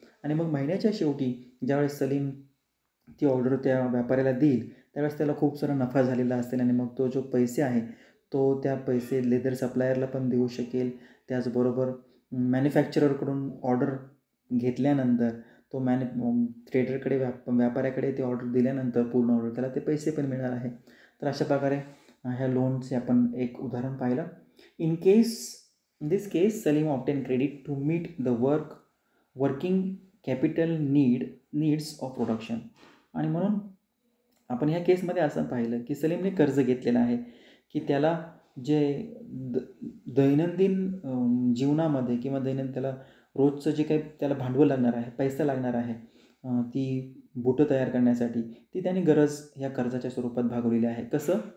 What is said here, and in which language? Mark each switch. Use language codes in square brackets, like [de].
[mr] आणि मग महिन्याच्या शेवटी ज्यावेळेस सलीम ती ऑर्डर त्या व्यापाऱ्याला देईल त्यावेळेस त्याला खूप सारा नफा झालेला असेल आणि मग तो जो पैसे आहे तो त्या पैसे लेदर सप्लायरला पण देऊ शकेल. त्याचबरोबर मॅन्युफॅक्चररकडून ऑर्डर घेतल्यानंतर तो ट्रेडरकडे व्यापाऱ्याकडे ते ऑर्डर दिल्यानंतर पूर्ण ऑर्डर त्याला ते पैसे पण मिळणार आहे. तर अशा प्रकारे ह्या लोनचे आपण एक उदाहरण पाहिलं. [en] In this case Salim obtain credit to meet the working capital needs of production. [mr] आणि म्हणून आपण ह्या केसमध्ये असं पाहिलं की सलीमने कर्ज घेतलेलं आहे की त्याला जे दैनंदिन जीवनामध्ये किंवा त्याला रोजचं जे काही त्याला भांडवल लागणार आहे, पैसा लागणार आहे, ती बुटं तयार करण्यासाठी ती त्याने गरज ह्या कर्जाच्या स्वरूपात भागवलेली आहे. कसं?